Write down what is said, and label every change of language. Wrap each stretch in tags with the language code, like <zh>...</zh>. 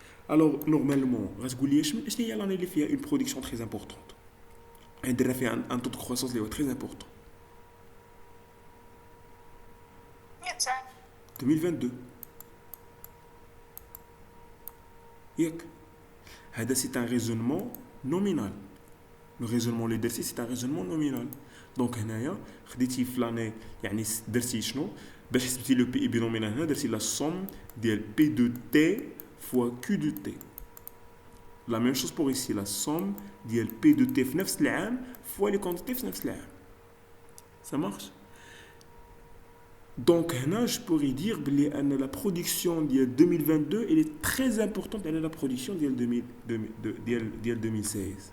<fr>Alors, normalement,</fr> <ar>غتقول لي شنو هي</ar> <fr>l'année</fr> <ar>اللي فيها</ar> <fr>une production très importante.</fr> <ar>درنا فيها</ar> <fr>un taux de croissance</fr> <ar>اللي هو</ar> <fr>très important. 2022. C'est un raisonnement nominal. Le raisonnement</fr> <ar>اللي درتي</ar> <fr>c'est un raisonnement nominal.</fr> <ar>Donc هنايا خديتي في l'année يعني درتي شنو باش حسبتي لو بي اي بي نومينال هنا درتي لا somme ديال</ar> <fr>P de T fois Q de T. La même chose pour ici, la somme ديال P de T</fr> <ar>في نفس العام</ar> <fr>fois les quantités في نفس العام. Ça marche? Donc هنا je pourrais dire</fr> <ar>بلي ان</ar> <fr>la production ديال 2022 elle est très importante على la production ديال 2016.</fr>